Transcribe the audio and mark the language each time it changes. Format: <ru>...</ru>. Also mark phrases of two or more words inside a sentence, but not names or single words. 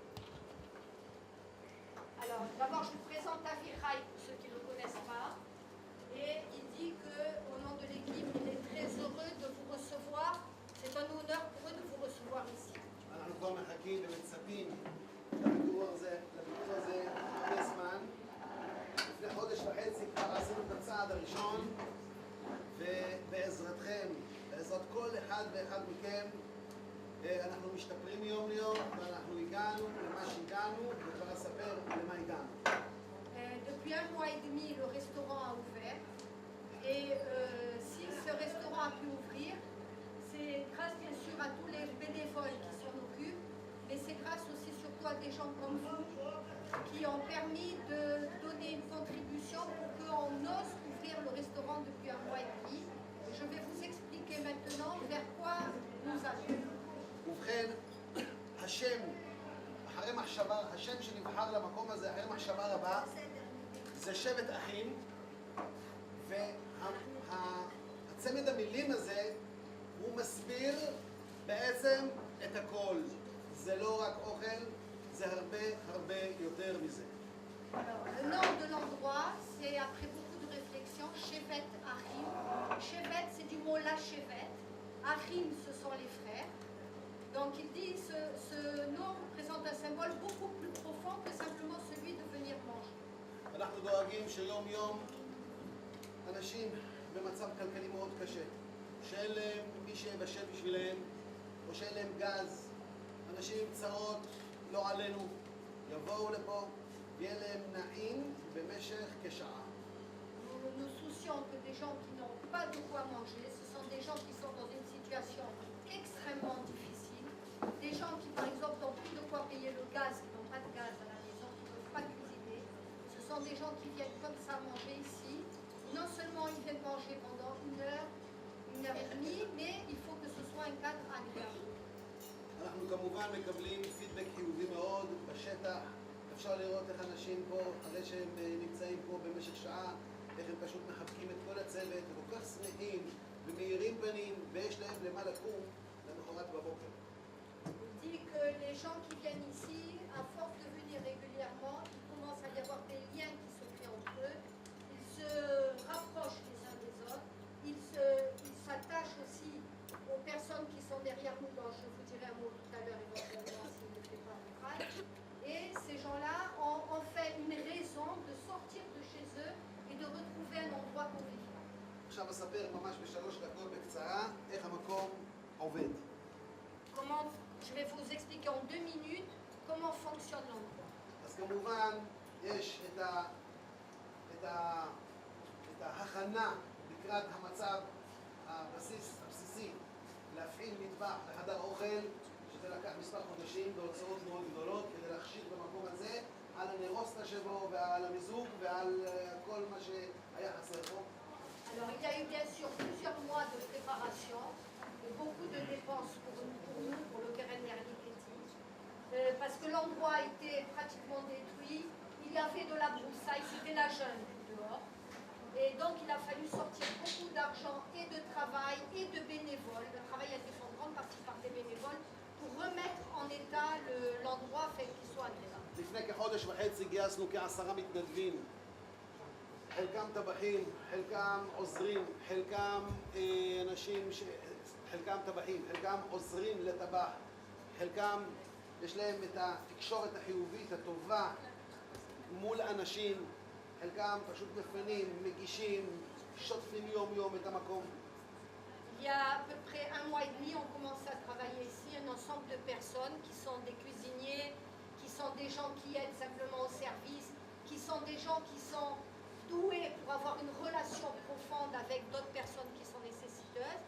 <fr>Alors, d'abord, je vous présente Avichai pour ceux qui ne le connaissent pas. Et il dit qu'au nom de l'équipe, il est très heureux de vous recevoir. C'est un honneur pour eux de vous recevoir ici.</fr> <he>אנחנו כבר מחכים ומצפים לביקור הזה הרבה זמן. לפני חודש וחצי כבר עשינו את הצעד הראשון, ובעזרתכם, בעזרת כל אחד ואחד מכם, אנחנו משתפרים מיום ליום, ואנחנו הגענו למה שהגענו, וכבר אספר למה הגענו.</he> <fr>Depuis un mois et demi, le restaurant a ouvert. Et si ce restaurant a pu ouvrir, c'est grâce bien sûr à tous les bénévoles qui s'en occupent, mais c'est grâce aussi surtout à des gens comme vous qui ont permis de donner une contribution pour qu'on ose ouvrir le restaurant depuis un mois et demi. Et je vais vous expliquer maintenant vers quoi nous allons.</fr> <he>ובכן, השם, אחרי מחשבה, השם שנבחר למקום הזה, אחרי מחשבה רבה, זה שבט אחים, והצמד המילים הזה, הוא מסביר בעצם את הכל. זה לא רק אוכל, זה הרבה הרבה יותר מזה.</he> <fr>Le nom de l'endroit, c'est après beaucoup de réflexion, Shevet Achim. Shevet, c'est du mot la Shevet. Achim, ce sont les frères. Donc il dit ce nom représente un symbole beaucoup plus profond que simplement celui de venir manger.</fr> <he>אנחנו דואגים מנהגים שיום יום אנשים במצב כלכלי מאוד קשה, שאין להם מי שיבשל בשבילם, או שאין להם גז, אנשים עם צרות, לא עלינו, יבואו לפה, ויהיה להם נעים במשך כשעה.</he> <fr>Nous nous soucions que des gens qui n'ont pas de quoi manger, ce sont des gens qui sont dans une situation extrêmement difficile, des gens qui par exemple n'ont plus de quoi payer le gaz, qui n'ont pas de gaz à la maison, qui ne peuvent pas cuisiner. Ce sont des gens qui viennent comme ça manger ici. Non seulement ils viennent manger pendant 1 heure, 1 heure et demie, mais il faut que ce soit un cadre agréable.</fr> <he>אנחנו כמובן מקבלים פידבק חיובי מאוד בשטח. אפשר לראות איך אנשים פה, אחרי שהם נמצאים פה במשך שעה, איך הם פשוט מחבקים את כל הצוות, וכל כך שמחים ומאירים פנים, ויש להם למה לקום למחרת בבוקר.</he> <fr>Il dit que les gens qui viennent ici, à force de venir régulièrement, il commence à y avoir des liens qui se créent entre eux, ils se rapprochent les uns des autres, ils s'attachent aussi aux personnes qui sont derrière nous, dont je vous dirai un mot tout à l'heure éventuellement s'il ne fait pas outrage. Et ces gens-là ont fait une raison de sortir de chez eux et de retrouver un endroit convivial.</fr> <he>עכשיו אספר ממש ב3 דקות בקצרה איך המקום עובד.</he> <fr>Comment, je vais vous expliquer en 2 minutes comment fonctionne l'endroit.</fr> <he>אז כמובן יש את ההכנה לקראת המצב הבסיסי להפעיל מטבח בחדר אוכל, שזה לקח מספר חודשים בהוצאות מאוד גדולות כדי להכשיר במקום הזה על הנרוסטה שבו ועל המיזוג ועל כל מה שהיה חסר פה.</he> <fr>Alors il y a eu bien sûr plusieurs mois de préparation et beaucoup de dépenses pour nous, pour le Keren Nerliketi, parce que l'endroit était pratiquement détruit, il y avait de la broussaille, c'était la jungle dehors, et donc il a fallu sortir beaucoup d'argent et de travail et de bénévoles. Le travail a été fait en grande partie par des bénévoles pour remettre en état l'endroit fait qu'il soit agréable.</fr> <he>לפני כחודש וחצי גייסנו כ10 מתנדבים, חלקם טבחים, חלקם עוזרים, חלקם אנשים, חלקם טבחים, חלקם עוזרים לטבח, חלקם יש להם את התקשורת החיובית, הטובה מול אנשים, חלקם פשוט מפנים, מגישים, שוטפים יום-יום את המקום.</he> <fr>Il y a à peu près 1 mois et demi, on commence à travailler ici, un ensemble de personnes qui sont des cuisiniers, qui sont des gens qui aident simplement au service, qui sont des gens qui sont doués pour avoir une relation profonde avec d'autres personnes qui sont nécessiteuses.</fr>